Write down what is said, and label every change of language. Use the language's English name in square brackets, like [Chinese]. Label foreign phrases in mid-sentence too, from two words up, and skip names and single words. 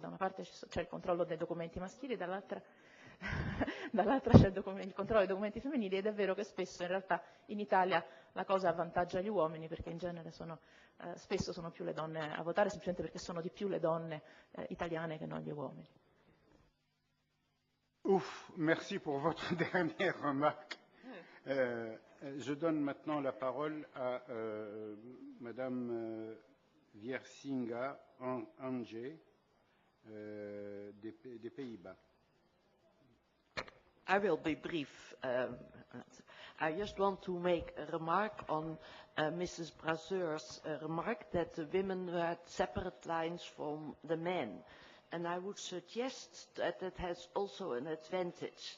[Italian] Da una parte c'è il controllo dei documenti maschili, dall'altra c'è il controllo dei documenti femminili, ed è vero che spesso in realtà in Italia la cosa avvantaggia gli uomini perché in genere spesso sono più le donne a votare, semplicemente perché sono di più le donne italiane che non gli uomini. [French] Merci pour votre dernière remarque. Je donne maintenant la parole à Madame Viersinga Ange des Pays-Bas. [English] I will be brief. I just want to make a remark on Mrs. Brazzeur's remark that the women had separate lines from the men. And I would suggest that it has also an advantage.